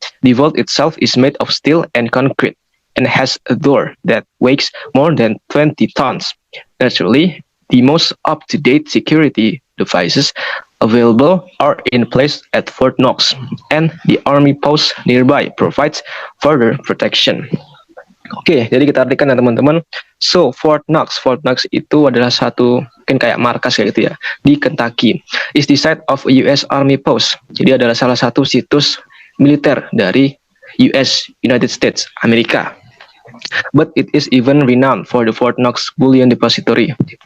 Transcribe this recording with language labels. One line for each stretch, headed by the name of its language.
English: The vault itself is made of steel and concrete and has a door that weighs more than 20 tons. Naturally, the most up-to-date security devices available are in place at Fort Knox, and the Army post nearby provides further protection.
Indonesian: Oke, jadi kita artikan ya teman-teman. So, Fort Knox itu adalah satu mungkin kayak markas kayak gitu ya di Kentucky.
English: Is the site of a US Army post.
Indonesian: Jadi adalah salah satu situs militer dari US, United States, Amerika.
English: But it is even renowned for the Fort Knox Bullion Depository.